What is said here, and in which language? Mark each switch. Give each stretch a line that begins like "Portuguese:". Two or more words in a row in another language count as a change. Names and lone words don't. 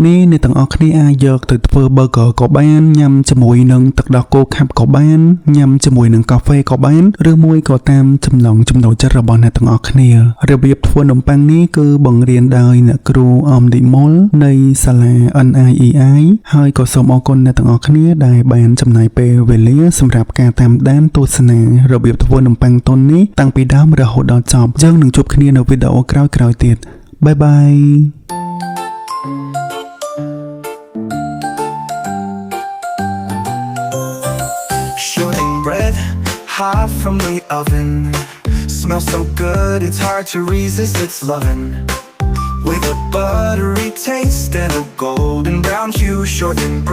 Khmer: នេះអ្នកទាំងអស់គ្នាអាចយកទៅធ្វើ burger ក៏បានញ៉ាំជាមួយនឹងទឹកដោះគោខាប់ក៏បានញ៉ាំជាមួយនឹងកាហ្វេក៏បានឬមួយក៏តាមចំណង់ចំណូលចិត្តរបស់អ្នកទាំងអស់គ្នារបៀបធ្វើនំប៉័ងនេះគឺបង្រៀនដោយអ្នកគ្រូអំនិមលនៃសាលា NIEI ហើយក៏សូមអរគុណអ្នកទាំងអស់គ្នាដែលបានចំណាយពេលវេលាសម្រាប់ការតាមដានទស្សនារបៀបធ្វើនំប៉័ងទុននេះតាំងពីដើមរហូតដល់ចប់យើងនឹងជួបគ្នានៅវីដេអូក្រោយៗទៀត
English: bye bye Shortening bread, hot from the oven. Smells so good, it's hard to resist its loving. With a buttery taste and a golden brown hue, shortening bread.